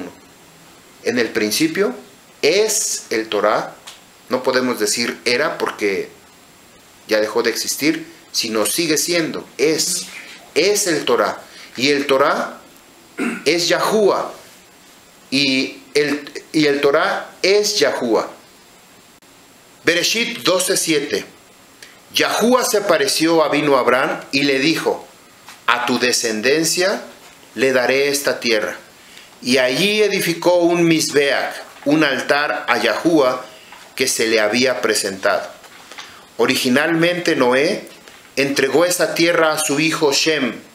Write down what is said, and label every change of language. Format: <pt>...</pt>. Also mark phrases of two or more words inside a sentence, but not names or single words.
<es>En el principio es el Torah, no podemos decir era porque ya dejó de existir, sino sigue siendo, es el Torah. Y el Torah es Yahuwah, y el Torah es Yahuwah. Bereshit 12:7. Yahuwah se apareció a Abraham y le dijo: a tu descendencia le daré esta tierra. Y allí edificó un Mizbeach, un altar a Yahuwah que se le había presentado. Originalmente Noé entregó esa tierra a su hijo Shem.</es>